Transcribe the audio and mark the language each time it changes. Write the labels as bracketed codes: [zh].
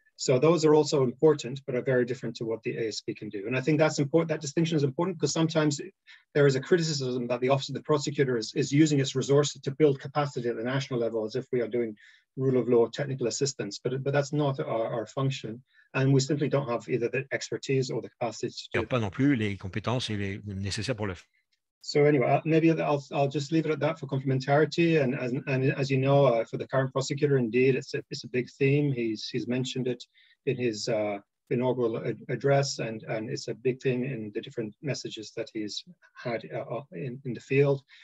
[en] So those are also important, but are very different to what the ASP can do. And I think that's important. That distinction is important, because sometimes there is a criticism that the Office of the Prosecutor is using its resources to build capacity at the national level, as if we are doing rule of law technical assistance, but that's not our function. And we simply don't have either the expertise or the capacity to do [fr] pas non plus les compétences et les nécessaires pour le faire. [en] So anyway, maybe I'll just leave it at that for complementarity. And as you know, for the current prosecutor, indeed, it's a big theme. He's mentioned it in his inaugural address, and it's a big theme in the different messages that he's had in the field.